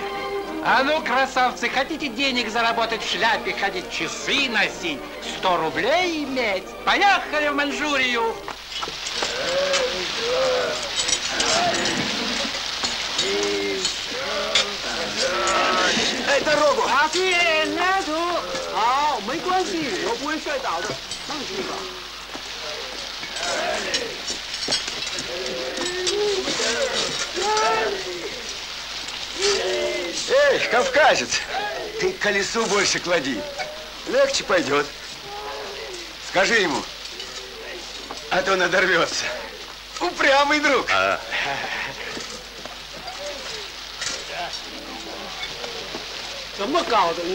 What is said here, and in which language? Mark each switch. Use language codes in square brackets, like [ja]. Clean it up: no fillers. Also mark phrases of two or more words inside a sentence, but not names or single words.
[ru] А ну, красавцы, хотите денег заработать, в шляпе ходить, часы носить, 100 рублей иметь? Поехали в Маньчжурию. Эй, дорогу! [zh] 好，没关系，我不会摔倒的，放心吧。 [ru] Эй, кавказец, ты к колесу больше клади. Легче пойдет. Скажи ему, а то надорвется. Упрямый друг. [zh] 怎么搞的？